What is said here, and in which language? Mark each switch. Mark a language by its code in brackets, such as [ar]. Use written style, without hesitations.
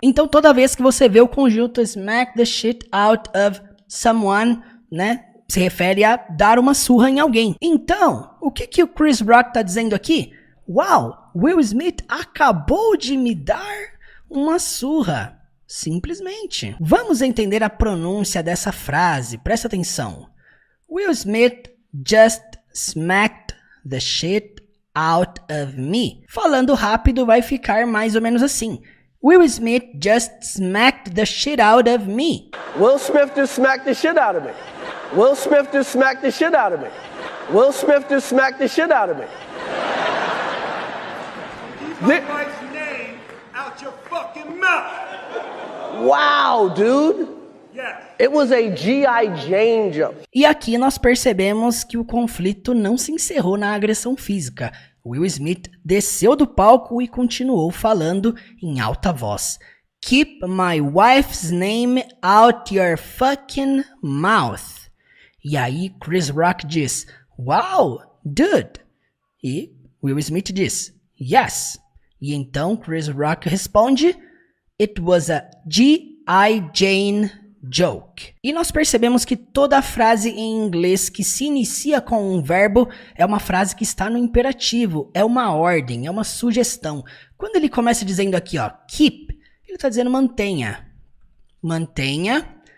[pt] Então toda vez que você vê o conjunto [en] smack the shit out of someone, [pt] né, se refere a dar uma surra em alguém. Então, o que o Chris Rock tá dizendo aqui? Uau, Will Smith acabou de me dar uma surra. Simplesmente. Vamos entender a pronúncia dessa frase, presta atenção. [en] Will Smith just smacked the shit out of me. [pt] Falando rápido vai ficar mais ou menos assim. [en] Will Smith just smacked the shit out of me. Will Smith just smacked the shit out of me. Will Smith just smacked the shit out of me. Will Smith just smacked the shit out of me. Keep my wife's name out your fucking mouth. Wow, dude. Yes. It was a G.I. Jane jump. [pt] E aqui nós percebemos que o conflito não se encerrou na agressão física. Will Smith desceu do palco e continuou falando em alta voz. [en] Keep my wife's name out your fucking mouth. [pt] E aí Chris Rock diz, [en] wow, dude. [pt] E Will Smith diz, yes. E então Chris Rock responde, [en] it was a G.I. Jane joke. [pt] E nós percebemos que toda frase em inglês que se inicia com um verbo é uma frase que está no imperativo, é uma ordem, é uma sugestão. Quando ele começa dizendo aqui, ó, keep, ele está dizendo mantenha. Mantenha.